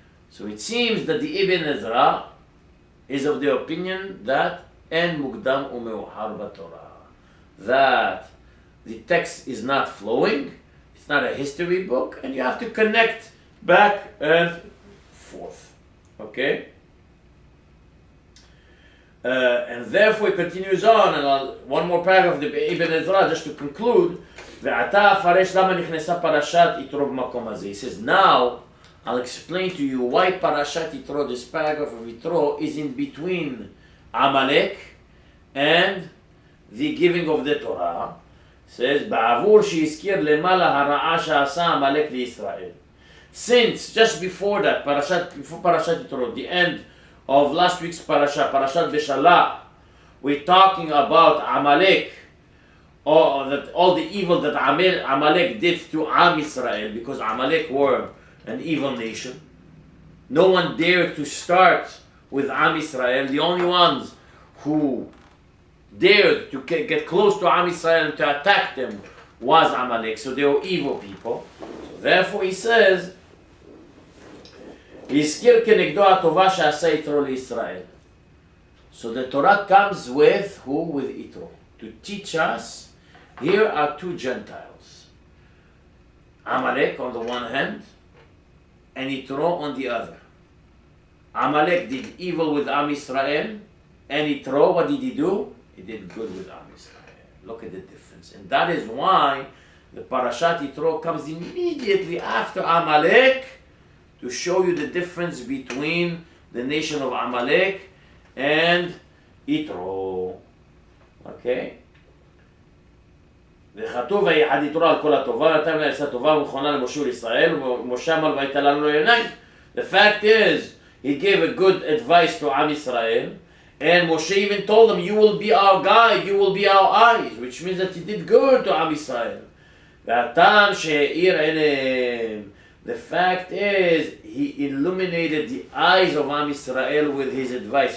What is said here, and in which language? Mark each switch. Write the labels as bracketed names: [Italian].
[English] So it seems that the Ibn Ezra is of the opinion that [Hebrew] En Mukdam Umeuhar B'Torah, [English] that the text is not flowing, it's not a history book, and you have to connect back and forth. Okay? And therefore it continues on, and one more paragraph of the Ibn Ezra, just to conclude. [Hebrew] ועתה אפרש למה נכנסה פרשת יתרו במקום הזה. [English] He says, now I'll explain to you why Parashat Yitro, this paragraph of Yitro, is in between Amalek and the giving of the Torah. It says, [Hebrew] בעבור שהזכיר למעלה הרעה שעשה עמלק לישראל. [English] Since, just before that, before Parashat Yitro, the end of last week's Parashat Beshalach, we're talking about Amalek, or that all the evil that Amalek did to Am Israel, because Amalek were an evil nation. No one dared to start with Am Israel. The only ones who dared to get close to Am Israel and to attack them was Amalek. So they were evil people. So therefore he says, [Hebrew] הזכיר כנגדו הטובה שעשה יתרו לישראל. [English] So the Torah comes with who? With Yitro. To teach us, here are two Gentiles. Amalek on the one hand, and Yitro on the other. Amalek did evil with Am Israel, and Yitro, what did he do? He did good with Am Israel. Look at the difference. And that is why the Parashat Yitro comes immediately after Amalek to show you the difference between the nation of Amalek and Yitro. Okay? [Hebrew] וכתוב ויחד יתרו על כל הטובה נתן לה עצה טובה ונכונה למשה ולישראל ומשה אמר ויתן לנו עיניים. [English] The fact is, he gave a good advice to Am Israel, and Moshe even told them, you will be our guide, you will be our eyes, which means that he did good to Am Israel. [Hebrew] והטעם שהאיר עיניהם, [English] the fact is, he illuminated the eyes of Am Israel with his advice.